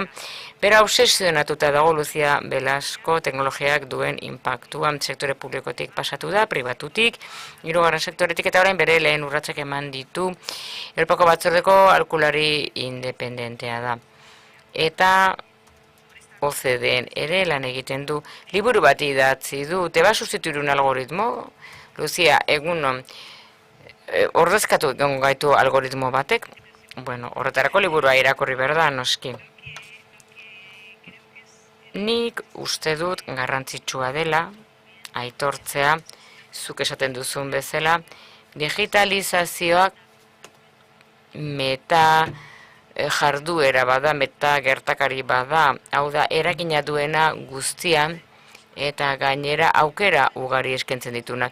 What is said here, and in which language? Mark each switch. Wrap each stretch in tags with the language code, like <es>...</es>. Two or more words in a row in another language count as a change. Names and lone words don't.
<eu>Bera obsesionatuta dago Lucia Belasko teknologiak duen inpaktuan sektore publikotik pasatu da, pribatutik, hirugarren sektoretik eta orain bere lehen urratsak eman ditu. Europako batzordeko aholkulari independentea da. Eta OCDEn ere lan egiten du. Liburu bat idatzi du,</eu> <es>te va a sustituir un algoritmo?</es> <eu>Lucia, egunon, ordezkatu egon gaitu algoritmo batek? Bueno, horretarako liburua irakurri behar da, noski. Nik uste dut garrantzitsua dela, aitortzea, zuk esaten duzun bezala, digitalizazioak meta jarduera bada, meta gertakari bada, hau da, eragina duena guztian, eta gainera aukera ugari eskentzen ditunak.</eu>